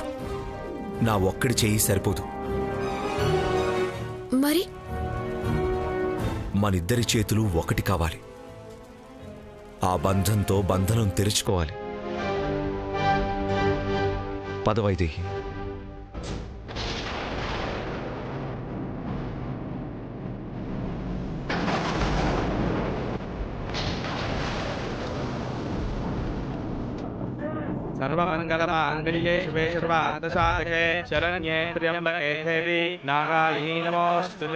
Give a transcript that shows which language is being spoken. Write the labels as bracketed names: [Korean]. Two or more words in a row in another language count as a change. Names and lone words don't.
[Telugu] నా ఒక్కడి చెయ్యి సరిపోదు, మరి మనిద్దరి చేతులు ఒకటి కావాలి. ఆ బంధంతో బంధనం తెరుచుకోవాలి. పద వైదేహి. [Sanskrit] सर्वमङ्गलमाङ्गल्ये शिवे सर्वार्थसाधके शरण्ये त्र्यम्बके देवी नारायणी नमोऽस्तुते।